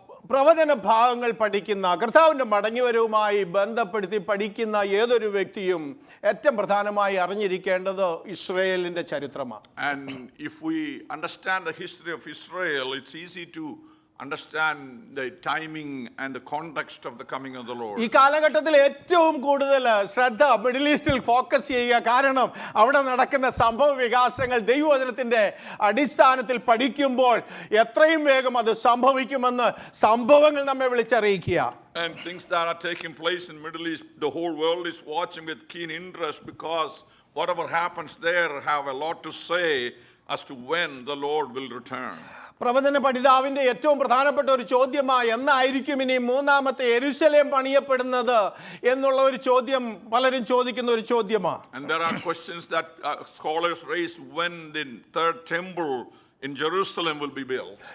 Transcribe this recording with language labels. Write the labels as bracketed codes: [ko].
[ml] പ്രവചന ഭാഗങ്ങൾ പഠിക്കുന്ന കർത്താവിൻ്റെ മടങ്ങിവരവുമായി ബന്ധപ്പെടുത്തി പഠിക്കുന്ന ഏതൊരു വ്യക്തിയും ഏറ്റവും പ്രധാനമായി അറിഞ്ഞിരിക്കേണ്ടത് ഇസ്രായേലിൻ്റെ ചരിത്രമാണ്. [en] And if we understand the history of Israel, it's easy to understand the timing and the context of the coming of the Lord. [ml] ഈ കാലഘട്ടത്തിൽ ഏറ്റവും കൂടുതൽ ശ്രദ്ധ മിഡിൽ ഈസ്റ്റിൽ ഫോക്കസ് ചെയ്യുക. കാരണം അവിടെ നടക്കുന്ന സംഭവ വികാസങ്ങൾ ദൈവവചനത്തിൻ്റെ അടിസ്ഥാനത്തിൽ പഠിക്കുമ്പോൾ എത്രയും വേഗം അത് സംഭവിക്കുമെന്ന് സംഭവങ്ങൾ നമ്മെ വിളിച്ചറിയിക്കുക. [en] And things that are taking place in Middle East, the whole world is watching with keen interest, because whatever happens there have a lot to say as to when the Lord will return. [ml] പ്രവചന പഠിതാവിൻ്റെ ഏറ്റവും പ്രധാനപ്പെട്ട ഒരു ചോദ്യമായി എന്നായിരിക്കും ഇനി മൂന്നാമത്തെ യെരൂശലേം പണിയപ്പെടുന്നത് എന്നുള്ള ഒരു ചോദ്യം പലരും ചോദിക്കുന്ന ഒരു ചോദ്യമാണ്. [en] And there are questions that scholars raise when the third temple in Jerusalem will be built.